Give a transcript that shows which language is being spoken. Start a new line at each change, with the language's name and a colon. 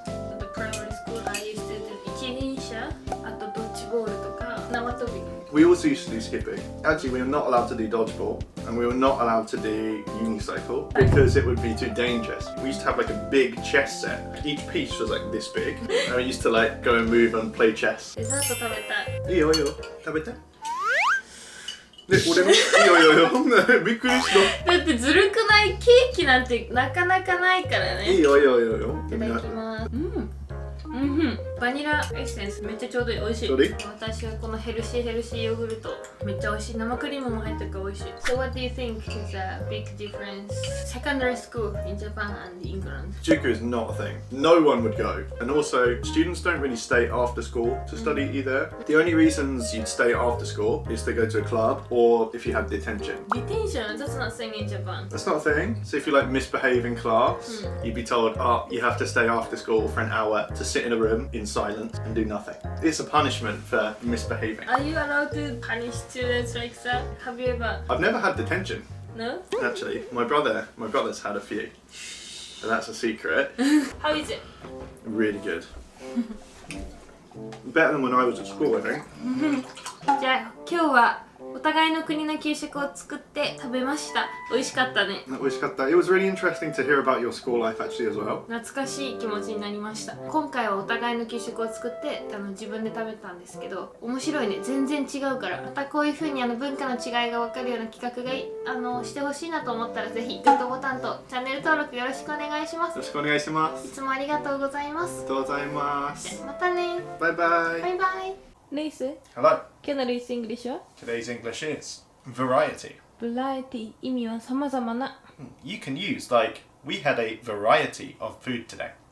English: At the primary school, I used to do
Japanese: 一輪車、あとドッジボールとか縄跳び。
English: We also used to do skipping. Actually, we were not allowed to do dodgeball and we were not allowed to do unicycle because it would be too dangerous. We used to have like a big chess set. Each piece was like this big and we used to like go and move and play chess.
Japanese: デザート食べたい。いいよいいよ。食べて。で、俺もいいよいいよいいよ。びっくりした。だってずるくない？ケーキなんてなかなかないからね。いいよいいよいいよ。いただきます。バニラエッセンスめっちゃちょうどいい、美味しい。私はこのヘルシーヨーグルトめっちゃ美味しい。生クリームも入ってるから美味しい。
English: So what do you think is a big difference? Secondary school in Japan and England. Juku is not a thing. No one would go. And also, students don't really stay after school to study either. The only reasons you'd stay after school is to go to a club or if you had detention. Detention? That's not a thing in Japan. That's not a thing. So if you like misbehave in class, you'd be told, oh, you have to stay after school for an hour to sit in a room in silence and do nothing. It's a punishment for misbehaving. Are you allowed to punish students like that? Have you ever? I've never had detention. No? Actually, my brother's had a few. And that's a secret. How is it? Really good. Better than when I was at school, I think.
Japanese: じゃあ今日はお互いの国の給食を作って食べました。美味しかったね。
English: 美味しかった。 It was really interesting to hear about your school life actually as well.
Japanese: 懐かしい気持ちになりました。今回はお互いの給食を作って自分で食べたんですけど、面白いね。全然違うから、またこういう風に文化の違いが分かるような企画がしてほしいなと思ったらぜひグッドボタンとチャンネル登録よろしくお願いします。よろしくお願いします。いつもありがとうございます。ありがとうございます。またね。バイバイ。バイバイ。レイス。
English: Hello.
Japanese: 今日のレイスイングリッシュは
English: Today's English is variety.
Japanese: バラエティ、意味は様々な。
English: You can use like we had a variety of food today.